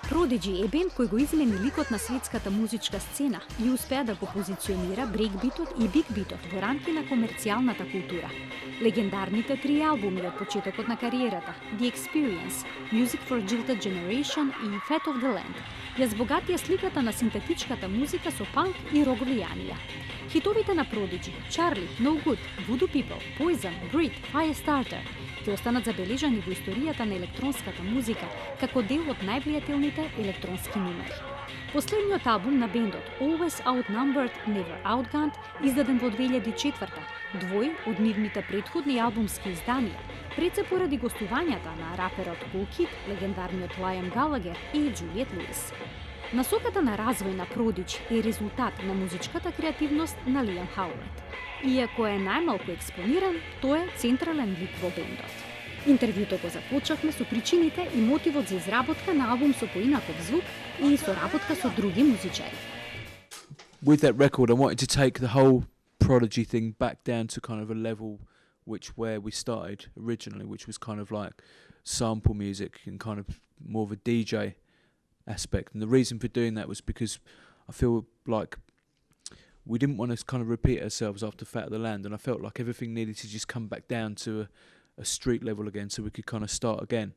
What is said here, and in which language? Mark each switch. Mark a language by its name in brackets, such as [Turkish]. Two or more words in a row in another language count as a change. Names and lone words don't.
[Macedonian] Prodigy е бенд кој го измени ликот на светската музичка сцена и успеа да го позиционира брейкбитот и бигбитот во рамки на комерцијалната култура. Легендарните 3 албуми од почетокот на кариерата, The Experience, Music for a Jilted Generation и Fat of the Land, ја збогатија сликата на синтетичката музика со панк и рок влијанија. Хитовите на Prodigy, Charlie, No Good, Voodoo People, Poison, Breed, Firestarter ќе останат забележани во историјата на електронската музика како дел од највлијателните електронски номери. Последниот албум на бендот, Always Outnumbered, Never Outgunned, издаден во 2004, двој од нивните претходни албумски изданија, пред се поради гостувањата на раперот Cool Kid, легендарниот Liam Gallagher и Juliette Lewis. Насоката на развој на Prodigy е резултат на музичката креативност на Liam Howlett. Иако е најмалку експониран, тој е централен лик во бендот. Интервјуто го започнавме со причините и мотивот за изработка на албум со поинаков звук и соработка со други музичари. [English] With that record, I wanted to take the whole Prodigy thing back down to kind of a level where we started originally, which was kind of like sample music and kind of more of a DJ aspect. And the reason for doing that was because I feel like we didn't want to kind of repeat ourselves after Fat of the Land, and I felt like everything needed to just come back down to a street level again so we could kind of start again.